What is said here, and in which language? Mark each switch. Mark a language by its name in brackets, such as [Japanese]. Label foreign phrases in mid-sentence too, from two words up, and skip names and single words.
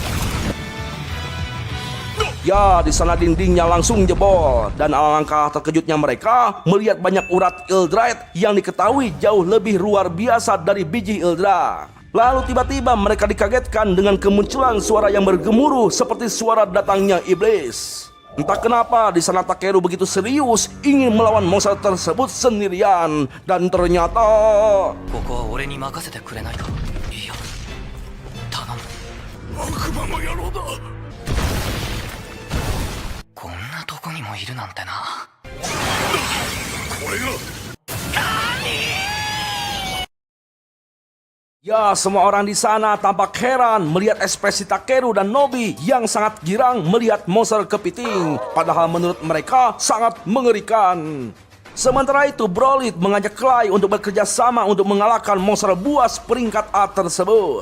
[Indonesian] Ya, di sana dindingnya langsung jebol, dan alangkah terkejutnya mereka melihat banyak urat Ildrite yang diketahui jauh lebih luar biasa dari biji Ildra. Lalu tiba-tiba mereka dikagetkan dengan kemunculan suara yang bergemuruh seperti suara datangnya iblis. Entah kenapa di sana Takeru begitu serius ingin melawan monster tersebut sendirian, dan ternyata [Japanese] ここは俺に任せてくれないか。いや、頼む。悪魔の野郎だ。こんなとこにもいるなんてな。これが [Indonesian] Ya, semua orang di sana tampak heran melihat ekspresi Takeru dan Nobi yang sangat girang melihat monster kepiting, padahal menurut mereka sangat mengerikan. Sementara itu, Brolit mengajak Clay untuk bekerja sama untuk mengalahkan monster buas peringkat A tersebut.